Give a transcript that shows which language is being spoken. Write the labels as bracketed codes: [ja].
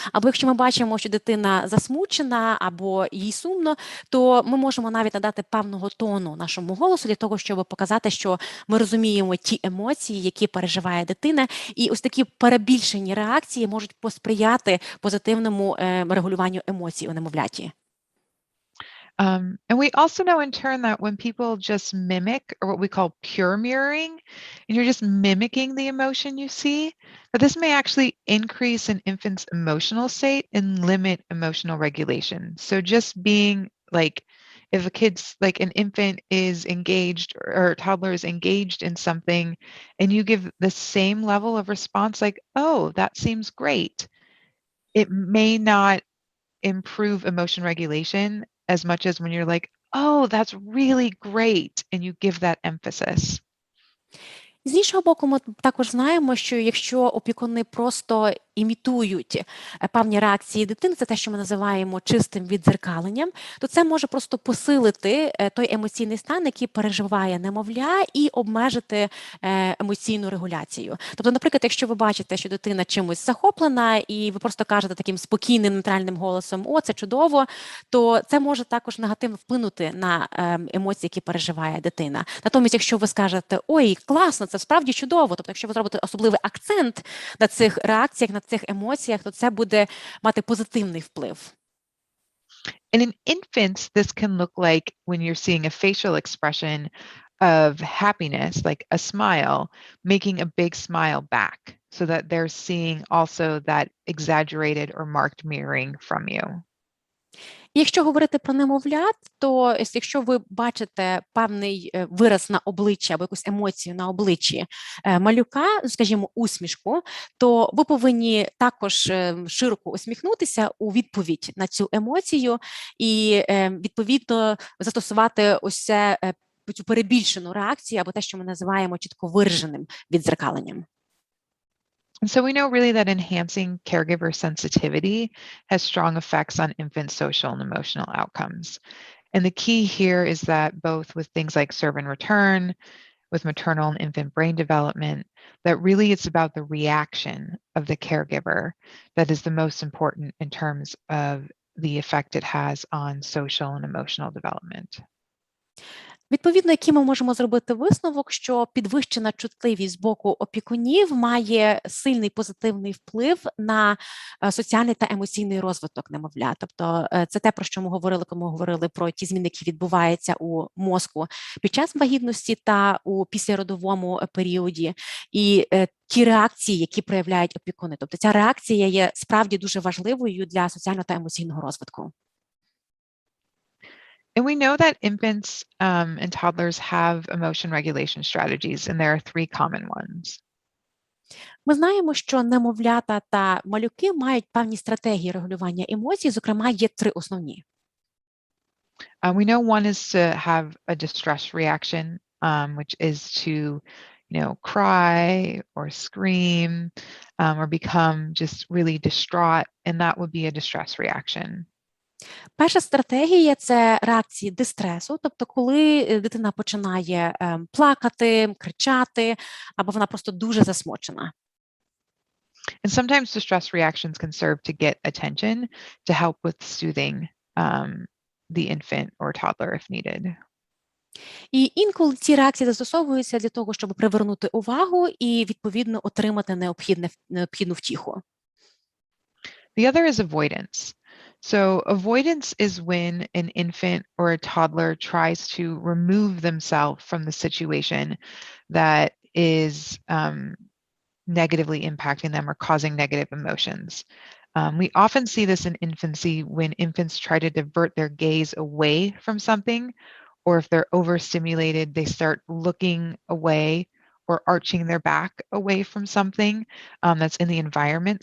[uk] Або якщо ми бачимо, що дитина засмучена або їй сумно, то ми можемо навіть надати певного тону нашому голосу для того, щоб показати, що ми розуміємо ті емоції, які переживає дитина. І ось такі перебільшені реакції можуть посприяти позитивному регулюванню емоцій у немовляті. [en] And we also know in turn that when people just mimic, or what we call pure mirroring, and you're just mimicking the emotion you see, that this may actually increase an infant's emotional state and limit emotional regulation. So just being like, if a kid's like an infant is engaged or a toddler is engaged in something and you give the same level of response, like, oh, that seems great, it may not improve emotion regulation as much as when you're like, oh, that's really great, and you give that emphasis. [uk] З іншого боку, ми також знаємо, що якщо опікуни просто імітують певні реакції дитини, це те, що ми називаємо чистим віддзеркаленням, то це може просто посилити той емоційний стан, який переживає немовля, і обмежити емоційну регуляцію. Тобто, наприклад, якщо ви бачите, що дитина чимось захоплена, і ви просто кажете таким спокійним, нейтральним голосом «О, це чудово», то це може також негативно вплинути на емоції, які переживає дитина. Натомість, якщо ви скажете «Ой, класно, це справді чудово», тобто, якщо ви зробите особливий акцент на цих реакціях, на цих емоціях, то це буде мати позитивний вплив. [en] And in infants, this can look like when you're seeing a facial expression of happiness, like a smile, making a big smile back so that they're seeing also that exaggerated or marked mirroring from you. [uk] Якщо говорити про немовлят, то якщо ви бачите певний вираз на обличчі або якусь емоцію на обличчі малюка, скажімо, усмішку, то ви повинні також широко усміхнутися у відповідь на цю емоцію і, відповідно, застосувати ось цю перебільшену реакцію або те, що ми називаємо чітко вираженим віддзеркаленням. [en] And so we know really that enhancing caregiver sensitivity has strong effects on infant social and emotional outcomes. And the key here is that both with things like serve and return, with maternal and infant brain development, that really it's about the reaction of the caregiver that is the most important in terms of the effect it has on social and emotional development. [uk] Відповідно, який ми можемо зробити висновок, що підвищена чутливість з боку опікунів має сильний позитивний вплив на соціальний та емоційний розвиток немовля. Тобто це те, про що ми говорили, коли ми говорили про ті зміни, які відбуваються у мозку під час вагітності та у післяродовому періоді, і ті реакції, які проявляють опікуни. Тобто ця реакція є справді дуже важливою для соціального та емоційного розвитку. [en] And we know that infants and toddlers have emotion regulation strategies, and there are 3 common ones. [uk] Ми знаємо, що немовлята та малюки мають певні стратегії регулювання емоцій, зокрема, є 3 основні. [en] We know one is to have a distress reaction, which is to, cry or scream or become just really distraught, and that would be a distress reaction. [uk] Перша стратегія – це реакції дистресу, тобто коли дитина починає плакати, кричати, або вона просто дуже засмучена. [en] And sometimes distress reactions can serve to get attention to help with soothing the infant or toddler if needed. [uk] І інколи ці реакції застосовуються для того, щоб привернути увагу і, відповідно, отримати необхідну втіху. [en] The other is avoidance. So avoidance is when an infant or a toddler tries to remove themselves from the situation that is negatively impacting them or causing negative emotions. We often see this in infancy when infants try to divert their gaze away from something, or if they're overstimulated, they start looking away or arching their back away from something that's in the environment.